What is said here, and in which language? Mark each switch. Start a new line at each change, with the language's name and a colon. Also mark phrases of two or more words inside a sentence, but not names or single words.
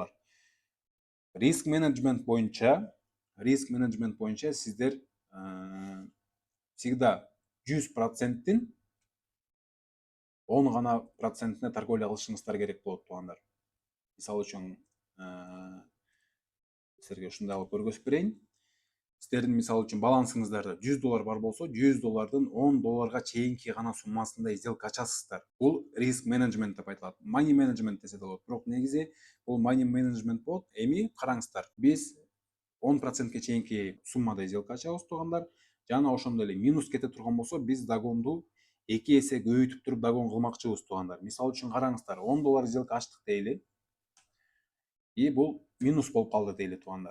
Kyrgyz: Риск менеджмент боюнча сиздер всегда 100%тин 10 гана процентине торговля кылышыңыздар керек болот туугандар. Мисалы үчүн сиздерге ушундай кылып көргөзүп берейин. Сиздердин мисалы үчүн балансыңыздарда $100 бар болсо, $100 $10 чейинки гана суммасында сделка ачасыздар. Бул риск менеджмент деп айтылат.
English: Money management
Kyrgyz: десе да болот. Бирок негизи бул
English: money management
Kyrgyz: болот. Эми караңыздар, биз 10%ке чейинки суммада сделка ачабыз туугандар. Жана ошондой эле минус кете турган болсо, биз дагонду 2 эсе көбөйтүп туруп дагон кылмакчыбыз туугандар. Мисалы үчүн караңыздар, $10 сделка ачтык дейли. И бул минус болуп калды дейли туугандар.